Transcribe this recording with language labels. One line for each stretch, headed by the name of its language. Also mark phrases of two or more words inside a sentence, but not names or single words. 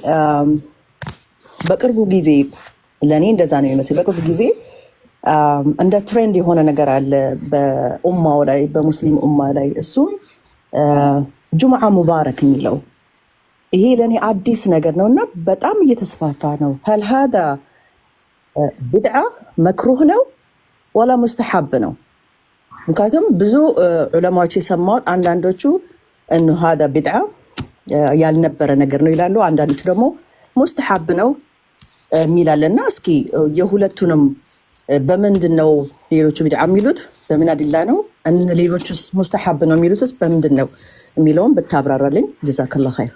Amharic: በቅርቡ ጊዜ ለኔ እንደዛ ነው የሚመስል። በቅርቡ ጊዜ እንደ ትሬንድ የሆነ ነገር አለ በኡማው ላይ በሙስሊም ኡማ ላይ፣ እሱም
Arabic: جمعة مبارك
Amharic: የሚለው ይሄ ለኔ አዲስ ነገር ነው እና በጣም እየተስፋፋ ነው።
Arabic: هل هذا بدعة
Amharic: መክሩህ ነው ወላ ሙስተሐብ ነው? ምክንያቱም ብዙ ዑለማዎች የሰማሁት አንዳንዶቹ እነ
Arabic: هذا بدعة
Amharic: ያልነበረ ነገር ነው ይላሉ፣ አንዳንዶቹ ደግሞ ሙስተሐብ ነው የሚላልና እስኪ የሁለቱንም በምንድን ነው ሌሎቹ ቢድዓ የሚሉት በምን አድላ ነው፣ ሌሎቹስ ሙስተሐብ ነው የሚሉትስ በምንድን ነው የሚለውን ብታብራራልኝ
Arabic: جزاك الله خير።